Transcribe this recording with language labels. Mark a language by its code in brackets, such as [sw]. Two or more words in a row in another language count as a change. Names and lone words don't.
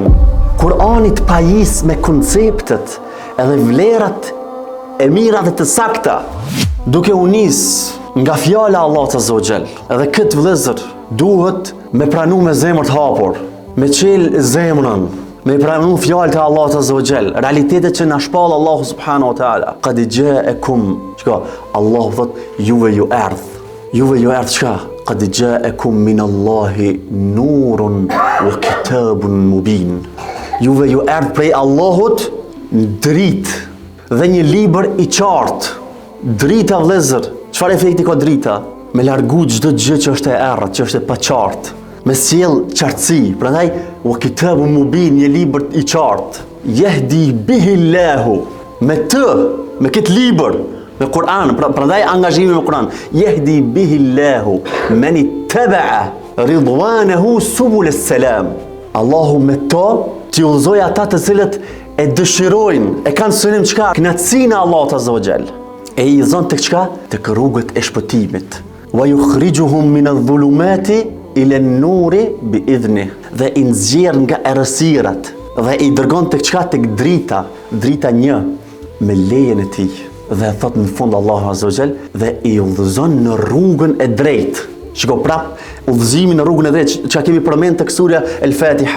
[sq] Kurani të pajis me konceptet edhe vlerat e mira dhe të sakta, duke u nis nga fjala Allah të Zogjel. Edhe këtë, vëllezër, duhet me pranu me zemër të hapur, me qel zemrën, me pranu fjalë të Allah të Zogjel, realitetet që na shpall [ar] الله سبحانه وتعالى. قد جاءكم, [sq] çka Allahu thot, juve ju erdh çka? [ar] قد جاءكم من الله نور وكتاب مبين. [sq] Juve ju erdh prej Allahut dritë dhe një libër i qartë. Drita, vëllezër, çfarë efekti ka drita? Me largu çdo gjë që është e errët, që është e paqartë, me sjell qartësi. [ar] Prandaj وكتاب مبين, [sq] një libër i qartë. [ar] يهدي به الله, [sq] me këtë libër, me Kur'an. Prandaj angazhimi me Kur'an. [ar] يهدي به الله من اتبع رضوانه سبل السلام. [sq] Allahu me to t'i udhëzoj ata të cilët e dëshirojnë, e kanë synim çka? Kënaqësinë e Allahut [ar] عز وجل. [sq] E i zon tek çka? Tek rrugët e shpëtimit. [ar] ويخرجهم من الظلمات إلى النور بإذنه. [sq] Dhe i nxjerr nga errësirat dhe i dërgon tek çka? Tek drita një, me lejen e tij. Dhe thot në fund Allahu [ar] عز وجل, [sq] dhe i udhëzon në rrugën e drejtë. Shiko prap, udhëzimi në rrugën e drejtë, që kemi përmend tek surja El-Fatiha.